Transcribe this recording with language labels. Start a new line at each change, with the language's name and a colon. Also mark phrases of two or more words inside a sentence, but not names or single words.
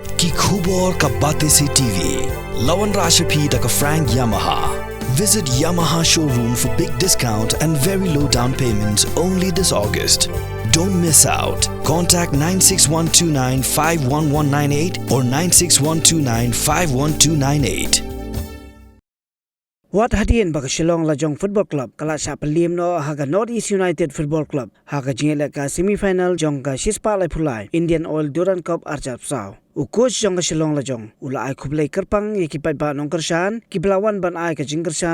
Khasi: ki Khubor ka Bate Se TV. Lawan Rashapi da ka Frank Yamaha.
English: Visit Yamaha showroom for big discount and very low down payments only this August. Don't miss out. Contact 96129-51198 or 96129-51298.
Khasi: Wat hadien baka Shillong Lajong Football Club kala sa palim no haga Northeast United Football Club haga jingela ka semifinal jong ka Shispa Lai Phulai Indian Oil Duran Cup Arjap Sao u coach jong ka Shillong Lajong ula ai Khublei Kyrpang ki Paidbah nong Kershan ki Belawan ban ai ka Jingkershan